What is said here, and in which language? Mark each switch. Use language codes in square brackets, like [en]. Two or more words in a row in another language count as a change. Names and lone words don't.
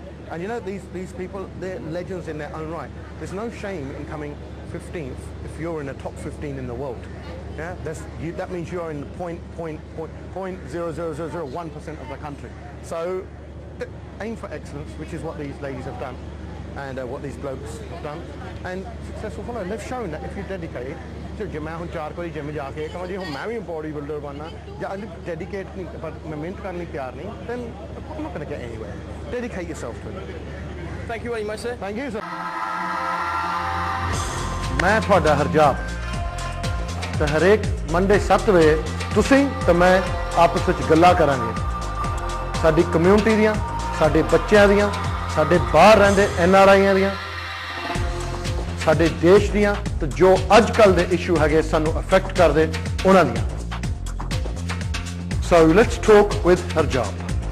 [en] And you know, these people, they're legends in their own right. There's no shame in coming 15th if you're in the top 15 in the world. Yeah, that means you're in the 0.00001% of the country. So aim for excellence, which is what these ladies have done and what these blokes have done. And successful follow. They've shown that if you're dedicated, [pa] ਜੇ ਮੈਂ ਹੁਣ 4 ਵਾਰੀ ਜਿਮ ਜਾ ਕੇ ਕਹਾਂ ਜੀ ਹੁਣ ਮੈਂ ਵੀ [en] body builder [pa] ਬਣਨਾ ਜਾਂ ਡੈਡੀਕੇਟ ਨਹੀਂ ਪਰ ਮੈਂ ਮਿਹਨਤ ਕਰਨ ਲਈ ਤਿਆਰ ਨਹੀਂ [en] then I'm not going to get anywhere. Dedicate yourself to it. Thank you very much sir. Thank you sir. [pa] ਮੈਂ ਤੁਹਾਡਾ ਹਰਜਾਪ ਤੇ ਹਰੇਕ ਮੰਡੇ 7 ਵਜੇ ਤੁਸੀਂ ਤੇ ਮੈਂ ਆਪਸ ਵਿੱਚ ਗੱਲਾਂ ਕਰਾਂਗੇ ਸਾਡੀ ਕਮਿਊਨਿਟੀ ਦੀਆਂ ਸਾਡੇ ਬੱਚਿਆਂ ਦੀਆਂ ਸਾਡੇ ਬਾਹਰ ਰਹਿੰਦੇ NRIਆਂ ਦੀਆਂ ਸਾਡੇ ਦੇਸ਼ ਦੀਆਂ ਤੇ ਜੋ ਅੱਜ ਕੱਲ ਦੇ ਇਸ਼ੂ ਹੈਗੇ ਸਾਨੂੰ ਅਫੈਕਟ ਕਰਦੇ ਉਹਨਾਂ ਦੀਆਂ [en] So let's talk with Harjap.